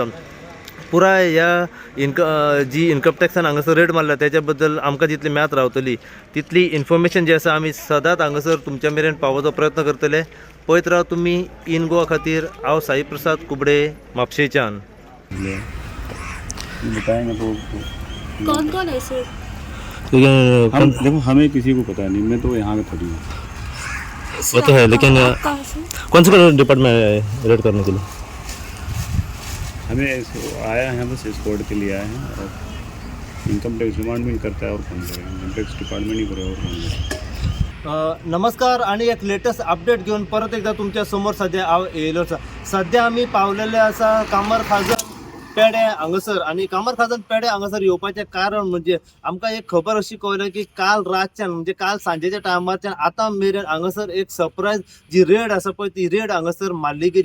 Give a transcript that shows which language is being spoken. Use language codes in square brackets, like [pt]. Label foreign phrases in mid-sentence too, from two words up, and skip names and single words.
[kok] पुराय ह्या जी इन्कम टॅक्सान हांगासर रेड मारला त्याच्या बद्दल आमकां जितली म्यात रावतली तितली इन्फॉर्मेशन जी आसा आमी सदांच हांगासर तुमच्या मेरेन पावोवचो प्रयत्न करतले. पळयत राव तुमी इन गोवा खातीर हांव साई प्रसाद कुबडे म्हापशेच्यान. [hi] कौन कौन है सर? हम देखो हमें किसी को पता नहीं, मैं तो यहाँ का थोड़ी हूँ। वो तो है लेकिन कहाँ से? कौन से डिपार्टमेंट रेड करने के लिए? हमें आया है बस स्कॉट के लिए आए हैं और [en] income tax department [hi] करता है और कौन करेगा, [en] income tax department [hi] ही करेगा और कौन करेगा। [kok] नमस्कार आणि एक [en] latest update [kok] घेऊन परत एकदा तुमच्या समोर सध्या येयलो आसा. सध्या आम्ही पावलेले आसा कामर खाजन पेडे हांगासर आणि कामर खाजन पेडे हांगासर येवपाचें कारण म्हणजे आमकां एक खबर अशी कळ्ळी की काल रातच्यान म्हणजे काल सांजेच्या टायमारच्यान आतां मेरेन हांगासर एक सरप्राईज जी रेड आसा पळय ती रेड हांगासर मारली गेली.